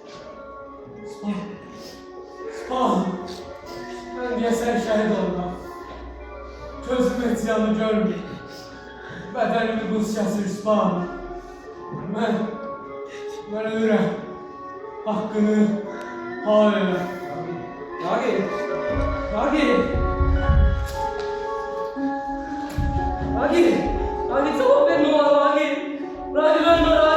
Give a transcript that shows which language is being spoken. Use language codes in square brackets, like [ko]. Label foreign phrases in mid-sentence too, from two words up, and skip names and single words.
[az] Spah. Mən deyəsən şəhid olmam. Gözüm etiyanı görmür. Bədənimi buz kəsir spah. Mən ölürəm. Haqqını hal elə. Nagi! Nagi! Nagi! [tr] Nagi cevap ver ne olur Nagi! Nagi ben ne